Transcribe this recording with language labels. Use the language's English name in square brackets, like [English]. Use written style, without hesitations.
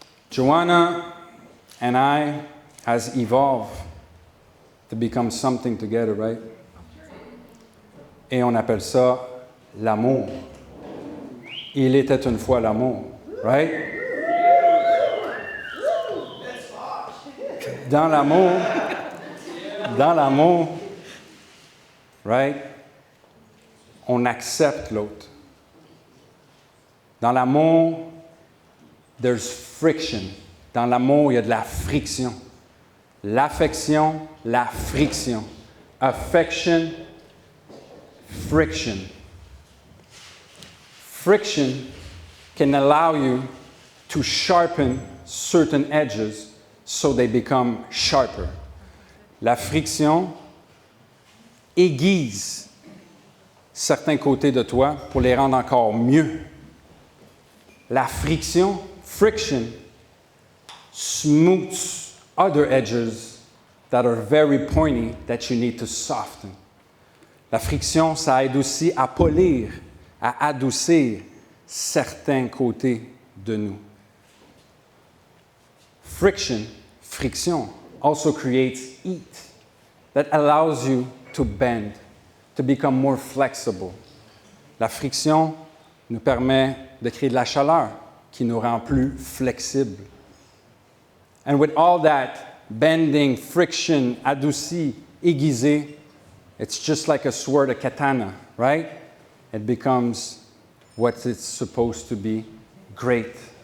[English] Joanna and I has evolved to become something together, right? [French] Et on appelle ça l'amour. Il était une fois l'amour, right? Dans l'amour, right? On accepte l'autre. Dans l'amour, [English] there's friction. [French] Dans l'amour, il y a de la friction. L'affection, la friction. Affection, friction. [English] Friction can allow you to sharpen certain edges so they become sharper. [French] La friction aiguise certains côtés de toi pour les rendre encore mieux. La friction, [English] friction, smooths other edges that are very pointy that you need to soften. [French] La friction, ça aide aussi à polir, à adoucir certains côtés de nous. [English] Friction also creates heat that allows you to bend, to become more flexible. [French] La friction nous permet de créer de la chaleur qui nous rend plus flexibles. [English] And with all that bending, friction, [French] adouci, aiguisé, [English] it's just like a sword, a katana, right? It becomes what it's supposed to be, great.